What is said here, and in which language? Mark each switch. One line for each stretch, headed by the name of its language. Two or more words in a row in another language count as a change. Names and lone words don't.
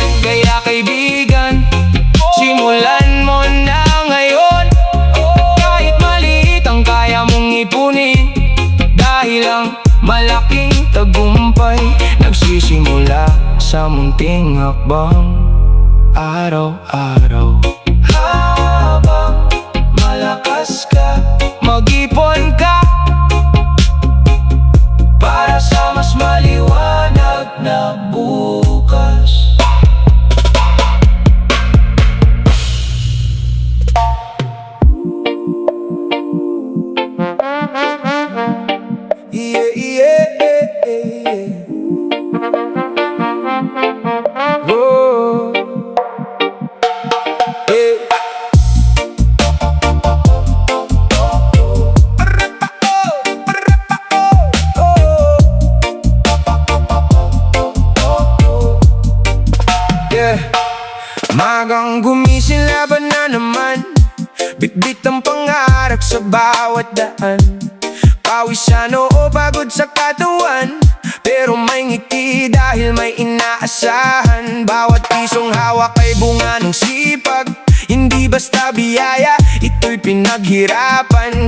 Filipino: Kaya kaibigan, simulan mo na ngayon, kahit maliit ang kaya mong ipunin, dahil ang malaking tagumpay nagsisimula sa munting hakbang araw-araw. Habang malakas ka, mag-ipon ka, para sa mas maliwanag na bukas.
English: Yeah, yeah, yeah. Oh, yeah. Yeah.
Filipino: Magang gumising, laban na naman, bitbit ang pangarap sa bawat daan. Pawis sa noo, pagod sa katawan, pero may ngiti dahil may inaasahan. Bawat pisong hawak ay bunga ng sipag, basta biyaya, ito'y pinaghirapan.